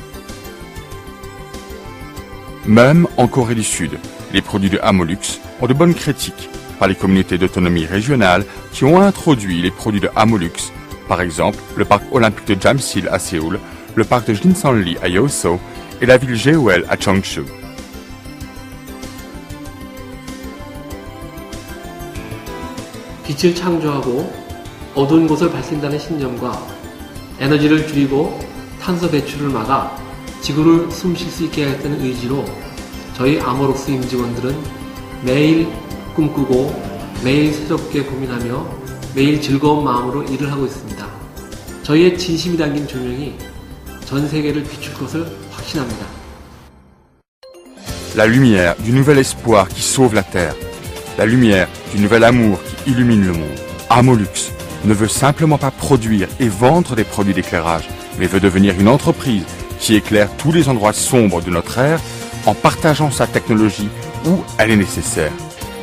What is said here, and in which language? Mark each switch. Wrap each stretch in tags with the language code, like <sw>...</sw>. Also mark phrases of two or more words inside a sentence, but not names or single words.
<fr>Même en Corée du Sud, les produits de Amolux ont de bonnes critiques par les communautés d'autonomie régionales qui ont introduit les produits de Amolux, par exemple le parc olympique de Jamsil à Séoul, le parc de Jinsanli à Yeosu et la ville Jeouel à Cheongju.</fr> <ko>빛을 창조하고 어두운 곳을 밝힌다는 신념과 에너지를 줄이고 탄소 배출을 막아 지구를 숨 쉴 수 있게 하겠다는 의지로 저희 아모록스 임직원들은 매일 꿈꾸고 매일 새롭게 고민하며 매일 즐거운 마음으로 일을 하고 있습니다. 저희의 진심이 담긴 조명이 전 세계를 비출 것을 확신합니다.</ko> <fr>La lumière du nouvel espoir qui sauve la Terre. La lumière du nouvel amour qui illumine le monde. Amolux ne veut simplement pas produire et vendre des produits d'éclairage, mais veut devenir une entreprise qui éclaire tous les endroits sombres de notre ère en partageant sa technologie où elle est nécessaire.</fr>